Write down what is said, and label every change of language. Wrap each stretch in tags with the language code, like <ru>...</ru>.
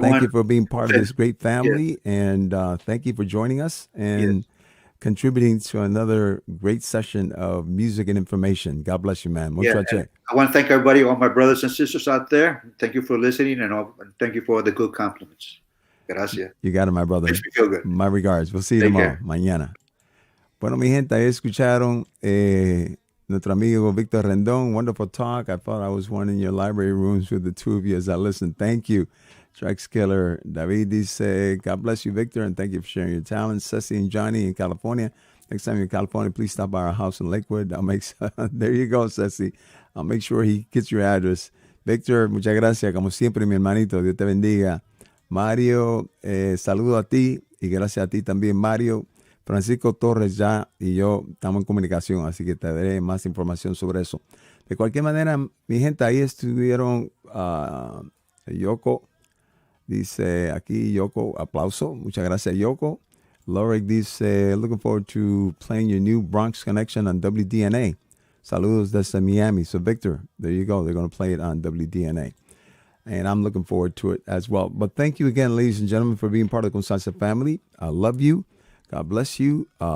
<en>Thank you for being part of this great family, and thank you for joining us and contributing to another great session of music and information. God bless you, man. I want to thank everybody, all my brothers and sisters out there. Thank you for listening, and thank you for the good compliments.</en> <es>Gracias.</es> <en>You got it, my brother. Makes me feel good. My regards. We'll see you tomorrow, mañana.</en> <es>Bueno, mi gente, ahí escucharon nuestro amigo Víctor Rendón.</es> <en>Wonderful talk. I thought I was one in your library rooms with the two of you as I listened. Thank you. Trax Killer. David dice, God bless you, Victor, and thank you for sharing your talents. Ceci and Johnny in California. Next time you're in California, please stop by our house in Lakewood. There you go, Ceci. I'll make sure he gets your address.</en> <es>Victor, muchas gracias. Como siempre, mi hermanito. Dios te bendiga. Mario, saludo a ti y gracias a ti también, Mario. Francisco Torres ya y yo estamos en comunicación, así que te daré más información sobre eso. De cualquier manera, mi gente, ahí estuvieron Yoko. Dice aquí Yoko, aplauso. Muchas gracias, Yoko.</es> <en>Lorick dice, looking forward to playing your new Bronx Connection on WDNA.</en> <es>Saludos desde Miami.</es> <en>So, Victor, there you go. They're going to play it on WDNA. And I'm looking forward to it as well. But thank you again, ladies and gentlemen, for being part of the Con Salsa family. I love you. God bless you.</en>